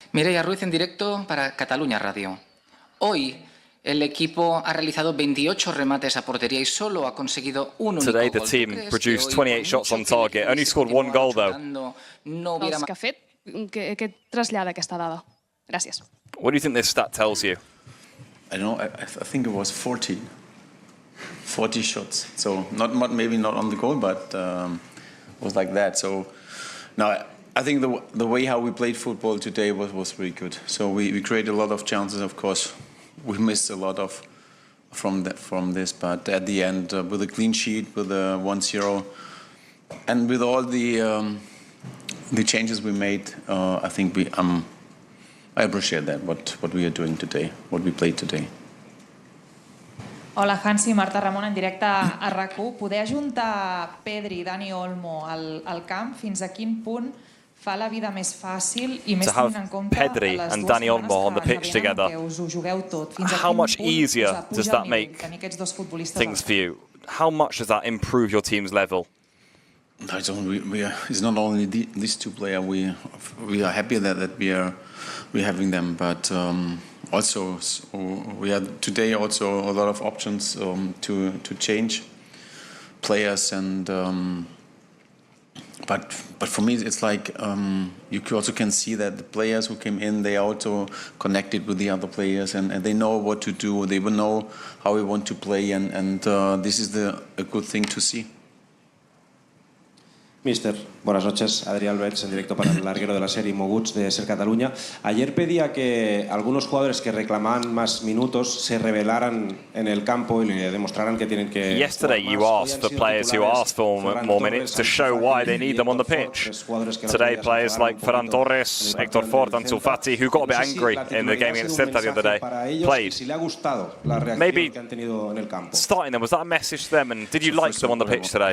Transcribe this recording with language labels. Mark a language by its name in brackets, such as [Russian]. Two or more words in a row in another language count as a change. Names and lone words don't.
[Spanish] Mireia Ruiz en directo para Cataluña Radio. Hoy el equipo ha realizado 28 remates a portería y solo ha conseguido un único [English] Today the [Spanish] gol. [English] team produced 28 shots on target, only scored one goal though. [Catalan] Els que ha fet, què trasllada aquesta dada? Gràcies. [English] What do you think this stat tells you? I don't know, I think it was 40 shots. So maybe not on the goal, but it was like that. So now I think the way how we played football today was really good. So we created a lot of chances. Of course, we missed a lot of from this, but at the end, with a clean sheet, with a 1-0, and with all the changes we made, I think I appreciate that what we are doing today, what we played today. [Catalan] Hola, Hansi, Marta Ramon en directe a RAC1. Poder ajuntar Pedri i Dani Olmo al camp, fins a quin punt fa la vida més fàcil i més tenint en compte Pedri les [English] and [Catalan] dues [English] Dani Olmo on the pitch together? [Catalan] Que us ho jugueu tot. Fins a [English] How [Catalan] quin [English] much [Catalan] punt [English] easier does that make [Catalan] tenir aquests dos futbolistes [English] things for you? How much does that improve your team's level? No, it's not only these two players. We are happy that we're having them, but also we had today also a lot of options to change players, and but for me it's like you also can see that the players who came in, they also connected with the other players, and they know what to do. They will know how we want to play, and this is a good thing to see. [Spanish] Mister, buenas noches. Adrián Alberts, en directo para el larguero de la serie Moguts de Ser Cataluña. Ayer pedía que algunos jugadores que reclamaban más minutos se rebelaran en el campo y le demostraran que tienen que... [English] Yesterday you asked for players who asked for more minutes to show why they need them on the pitch. Today players like Ferran Torres, Héctor Fort, Ansu Fati, who got a bit angry in the game against Celta the other day, played. Maybe starting them, was that a message to them, and did you like them on the pitch today?